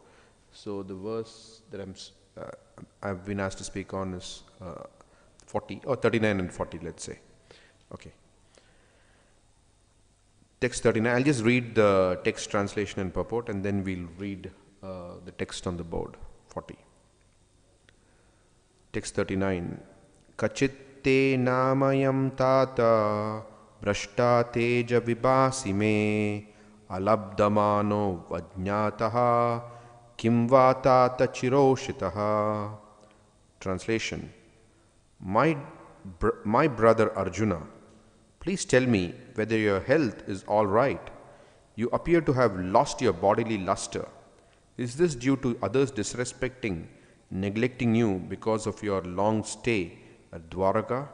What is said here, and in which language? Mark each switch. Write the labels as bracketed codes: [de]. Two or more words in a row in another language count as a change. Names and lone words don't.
[en] So the verse that I've been asked to speak on is 40 or 39 and 40, let's say. Okay. Text 39. I'll just read the text translation and purport, and then we'll read the text on the board. 40. Text 39. [sa] Kaccit te namayam tata brashta teja vibhasi me alabdamano vajñātaha kim va tata chiroshitaha. [en] Translation. My brother Arjuna, please tell me whether your health is all right. You appear to have lost your bodily luster. Is this due to others disrespecting, neglecting you because of your long stay at Dwaraka?